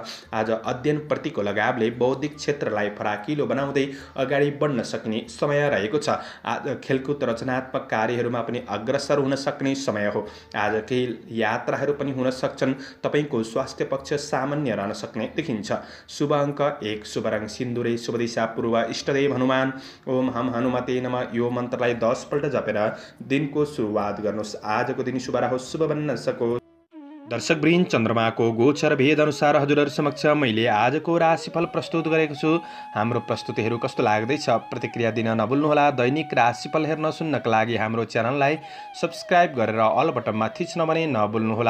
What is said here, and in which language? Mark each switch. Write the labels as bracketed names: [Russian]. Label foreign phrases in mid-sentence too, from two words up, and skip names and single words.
[Nepali] आज अध्ययनप्रतिको लगावले बौद्धिक क्षेत्रलाई फराकिलो बनाउँदै अगाडि बढ्न सक्ने समय रहेको छ। आज खेलकुद रचनात्मक कार्यहरूमा पनि अग्रसर हुन सक्ने समय हो। आज केही यात्राहरू पनि हुन सक्छन्। तपाईँको स्वास्थ्य पक्ष सामान्य रहन सक्ने देखिन्छ। शुभ अङ्क 1, शुभ रङ सिन्दुरे, शुभ दिशा पूर्व, इष्टदेव हनुमान। [Sanskrit] ओम हम हनुमते नमः [Nepali] यो मन्त्रलाई 10 पल्ट जपेर दिनको सुरुवात गर्नुहोस्। आजको दिन शुभ रहोस्, शुभ बन्न सकोस्। दर्शकवृन्द, चन्द्रमाको गोचर भेद अनुसार हजुरहरू समक्ष मैले आजको राशिफल प्रस्तुत गरेको छु। हाम्रो प्रस्तुतिहरू कस्तो लाग्दैछ प्रतिक्रिया दिन नभुल्नुहोला। दैनिक राशिफल हेर्न सुन्नका लागि हाम्रो च्यानललाई सब्स्क्राइब गरेर [English] all buttonमा [Nepali] थिच्न भने नभुल्नुहोला।